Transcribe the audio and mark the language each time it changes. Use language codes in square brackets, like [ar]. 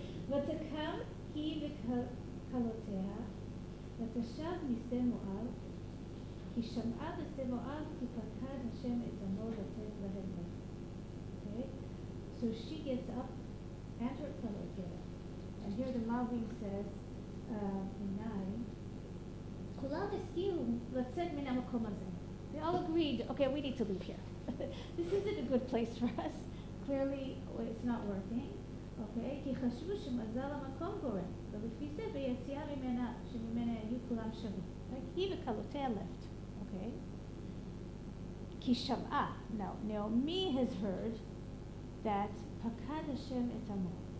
[he] ותקם היא וכלותיה ותשב משדה מואב כי שמעה בשדה מואב כי פקד השם את עמו לתת להם לחם. [en] Okay, so she gets up and her kalotיה, and here the Malvin says in 9, [he] כולם הסכימו לצאת מן המקום הזה. [en] They all agreed, okay, we need to leave here. This isn't a good place for us. Clearly, it's not working. [he] Okay, כי חשבו שמזל המקום גורם, ולפי זה ביציאה שממנה היו כולם שווים. Like, היא וכלותיה left. Okay. כי שמעה. [en] Now, Naomi has heard that [he] פקד השם את עמו.